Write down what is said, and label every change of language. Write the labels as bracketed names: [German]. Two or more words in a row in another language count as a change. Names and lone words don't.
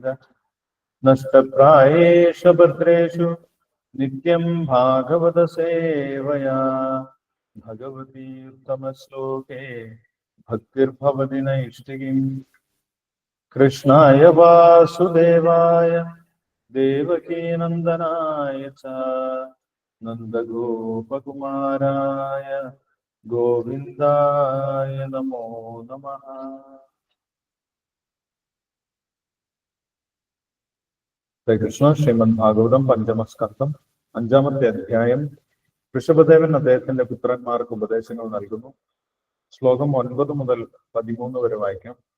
[Sanskrit] नष्टप्रायेषु भद्रेषु नित्यं भागवत सेवया भगवती उत्तमश्लोके भक्तिर्भवति नैष्टिकीम्। कृष्णाय वासुदेवाय देवकी नन्दनाय च नन्दगोपकुमाराय गोविन्दाय नमो नमः। [Malayalam] ശ്രീകൃഷ്ണ ശ്രീമദ് ഭാഗവതം പഞ്ചമസ്കന്ധം അഞ്ചാമത്തെ അധ്യായം. ഋഷഭദേവൻ അദ്ദേഹത്തിന്റെ പുത്രന്മാർക്ക് ഉപദേശങ്ങൾ നൽകുന്നു. ശ്ലോകം 9 മുതൽ 13 വരെ വായിക്കാം.